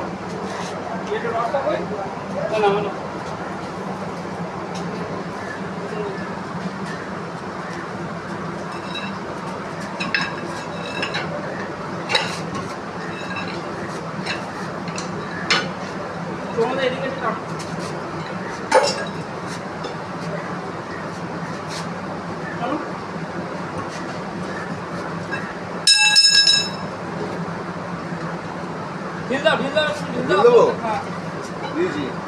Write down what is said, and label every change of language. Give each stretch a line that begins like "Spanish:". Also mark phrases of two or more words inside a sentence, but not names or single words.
Bangla: এটা রাস্তা কই না না না। তোমাদের এদিকে টান।
Hindi: ढील दो, ढील दो, ढील दो। हाँ। जी जी।